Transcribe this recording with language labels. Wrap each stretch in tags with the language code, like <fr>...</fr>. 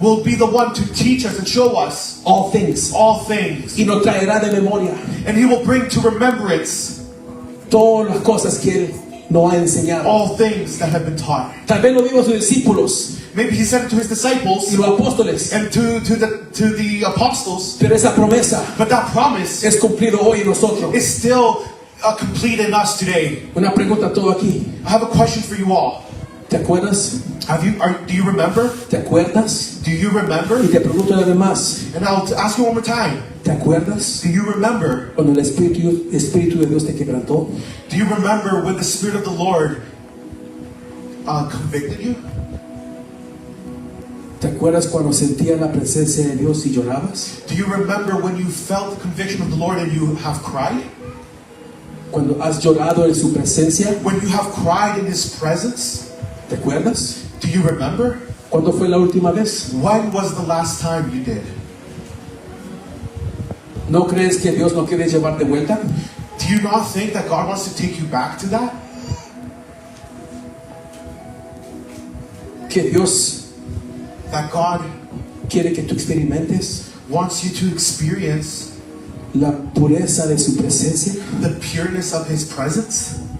<en>the one to teach us and show us all things, all things.</en> <es>y nos traerá de memoria</es> <en>And He will bring to remembrance</en> <es>todas las cosas que Él nos ha enseñado.</es> <en>all things that have been taught.</en> <es>Tal vez lo vimos sus discípulos</es> <en>Maybe He said it to His disciples</en> <es>y los apóstoles,</es> <en>and to the apostles,</en> <es>pero esa promesa</es> <en>but that promise</en> <es>es cumplido hoy en nosotros.</es> <en>is still complete in us today.</en> <es>Una pregunta a todo aquí.</es> <en>I have a question for you all.</en> <es>¿Te acuerdas?</es> <en>Do you remember?</en> <es>¿Te acuerdas?</es> <en>Do you remember?</en> <es>Y te pregunto a los demás.</es> <en>And I'll ask you one more time.</en> <es>¿Te acuerdas</es> <en>Do you remember?</en> <es>cuando el Espíritu de Dios te quebrantó?</es> <en>Do you remember when the Spirit of the Lord convicted you?</en> <es>¿Te acuerdas cuando sentías la presencia de Dios y llorabas?</es> <en>Do you remember when you felt the conviction of the Lord and you have cried?</en> <es>Cuando has llorado en su presencia,</es> <en>When you have cried in His presence?</en> <es>¿te acuerdas?</es> <en>Do you remember?</en> <es>¿Cuándo fue la última vez?</es> <en>When was the last time you did?</en> <es>¿No crees que Dios no quiere llevar de vuelta?</es> <en>Do you not think that God wants to take you back to that?</en> <es>Que Dios</es> <en>That God</en> <es>quiere que tú experimentes</es> <en>wants you to experience</en> <es>la pureza de su presencia.</es> <en>the pureness of His presence?</en>